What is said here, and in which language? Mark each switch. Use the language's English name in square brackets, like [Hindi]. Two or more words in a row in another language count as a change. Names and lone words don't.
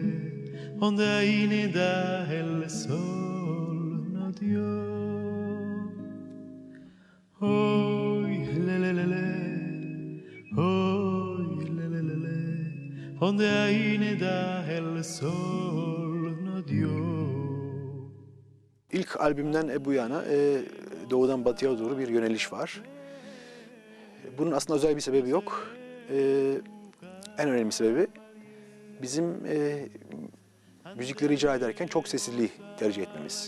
[Ladino] Donde ahí da el sol no dio. Hoy, le, le, le, le, hoy, le, le, le, le, donde ahí da el sol no dio. [Turkish] İlk albümden bu yana doğudan batıya doğru bir yöneliş var. Bunun aslında özel bir sebebi yok. En önemli sebebi bizim müzikleri icra ederken çok sesliliği tercih etmemiz.